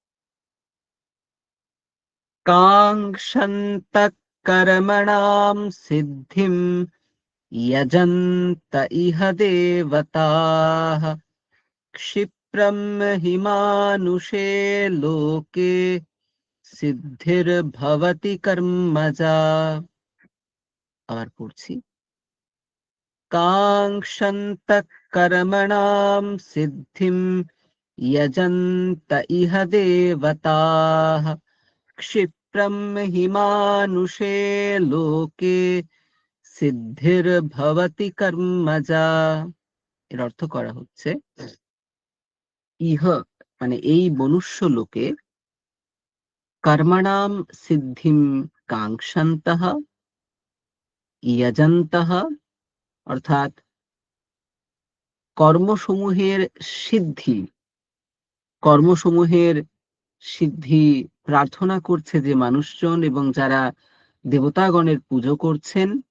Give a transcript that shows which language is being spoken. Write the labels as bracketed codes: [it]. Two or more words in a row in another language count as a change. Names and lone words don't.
[sa] কাঙ্ক্ষন্তঃ কর্মণাং সিদ্ধিম यजन्त इह देवताः क्षिप्रं हि मानुषे लोके सिद्धिर्भवति कर्मजा। [bn] আবার পড়ছি, [sa] কাঙ্ক্ষন্তঃ কর্মণাং সিদ্ধিম यजन्त इह देवताः क्षिप्रं हि मानुषे लोके সিদ্ধির্ভবতি কর্মজা। [bn] এর অর্থ করা হচ্ছে, ইহ মানে এই মনুষ্য লোকে, [sa] কর্মণাম সিদ্ধিম কাঙ্ক্ষন্তঃ [bn] যজন্তঃ অর্থাৎ কর্মসমূহের সিদ্ধি প্রার্থনা করছে যে মানুষজন এবং যারা দেবতাগণের পুজো করছেন